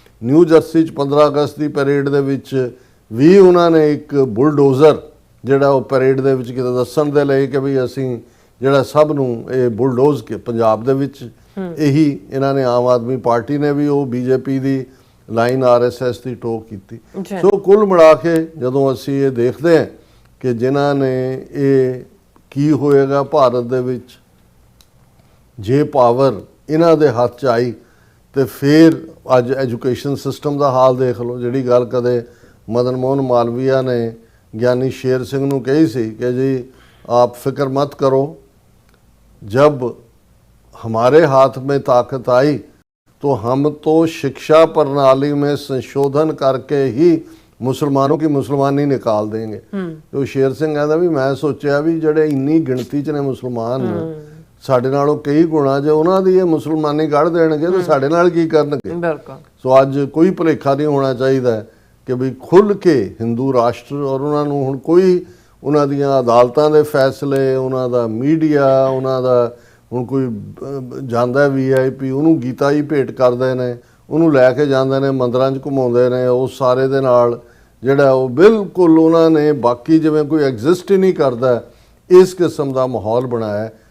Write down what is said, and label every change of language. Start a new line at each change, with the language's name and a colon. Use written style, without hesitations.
Punjabi: New jersey 'ਚ 15 ਅਗਸਤ ਦੀ parade ਦੇ ਵਿੱਚ ਵੀ ਉਹਨਾਂ ਨੇ ਇੱਕ ਬੁਲਡੋਜ਼ਰ ਜਿਹੜਾ ਉਹ ਪਰੇਡ ਦੇ ਵਿੱਚ ਕਿਤੇ ਦੱਸਣ ਦੇ ਲਈ ਕਿ ਵੀ ਅਸੀਂ ਜਿਹੜਾ ਸਭ ਨੂੰ ਇਹ ਬੁਲਡੋਜ਼ ਕੇ ਪੰਜਾਬ ਦੇ ਵਿੱਚ ਇਹੀ ਇਹਨਾਂ ਨੇ ਆਮ ਆਦਮੀ ਪਾਰਟੀ ਨੇ ਵੀ ਉਹ ਬੀਜੇਪੀ ਦੀ ਲਾਈਨ ਆਰਐਸਐਸ ਦੀ ਟੋਕ ਕੀਤੀ। ਸੋ ਕੁੱਲ ਮਿਲਾ ਕੇ ਜਦੋਂ ਅਸੀਂ ਇਹ ਦੇਖਦੇ ਹਾਂ ਕਿ ਜਿਨ੍ਹਾਂ ਨੇ ਇਹ ਕੀ ਹੋਏਗਾ ਭਾਰਤ ਦੇ ਵਿੱਚ ਜੇ ਪਾਵਰ ਇਹਨਾਂ ਦੇ ਹੱਥ 'ਚ ਆਈ ਤੇ ਫਿਰ ਅੱਜ ਐਜੂਕੇਸ਼ਨ ਸਿਸਟਮ ਦਾ ਹਾਲ ਦੇਖ ਲਓ। ਜਿਹੜੀ ਗੱਲ ਕਦੇ ਮਦਨ ਮੋਹਨ ਮਾਲਵੀਆ ਨੇ ਗਿਆਨੀ ਸ਼ੇਰ ਸਿੰਘ ਨੂੰ ਕਹੀ ਸੀ ਕਿ ਜੀ
Hindi: आप फिक्र मत करो, जब हमारे हाथ में ताकत आई तो हम तो शिक्षा प्रणाली में संशोधन करके ही मुसलमानों की मुसलमानी निकाल देंगे।
Punjabi: तो शेर सिंह कहता भी मैं सोचा भी ਜਿਹੜੇ ਇੰਨੀ ਗਿਣਤੀ 'ਚ ਨੇ ਮੁਸਲਮਾਨ ਸਾਡੇ ਨਾਲੋਂ ਕਈ ਗੁਣਾ ਜੇ ਉਹਨਾਂ ਦੀ ਇਹ ਮੁਸਲਮਾਨੀ ਕੱਢ ਦੇਣਗੇ ਤਾਂ ਸਾਡੇ ਨਾਲ ਕੀ ਕਰਨਗੇ। ਬਿਲਕੁਲ। ਸੋ ਅੱਜ ਕੋਈ ਭੁਲੇਖਾ ਨਹੀਂ ਹੋਣਾ ਚਾਹੀਦਾ ਕਿ ਵੀ ਖੁੱਲ੍ਹ ਕੇ ਹਿੰਦੂ ਰਾਸ਼ਟਰ ਔਰ ਉਹਨਾਂ ਨੂੰ ਹੁਣ ਕੋਈ ਉਹਨਾਂ ਦੀਆਂ ਅਦਾਲਤਾਂ ਦੇ ਫੈਸਲੇ, ਉਹਨਾਂ ਦਾ ਮੀਡੀਆ, ਉਹਨਾਂ ਦਾ ਹੁਣ ਕੋਈ ਜਾਂਦਾ VIP ਉਹਨੂੰ ਗੀਤਾ ਹੀ ਭੇਟ ਕਰਦੇ ਨੇ, ਉਹਨੂੰ ਲੈ ਕੇ ਜਾਂਦੇ ਨੇ ਮੰਦਰਾਂ 'ਚ ਘੁਮਾਉਂਦੇ ਨੇ, ਉਹ ਸਾਰੇ ਦੇ ਨਾਲ ਜਿਹੜਾ ਉਹ ਬਿਲਕੁਲ ਉਹਨਾਂ ਨੇ ਬਾਕੀ ਜਿਵੇਂ ਕੋਈ ਐਗਜ਼ਿਸਟ ਹੀ ਨਹੀਂ ਕਰਦਾ, ਇਸ ਕਿਸਮ ਦਾ ਮਾਹੌਲ ਬਣਾਇਆ।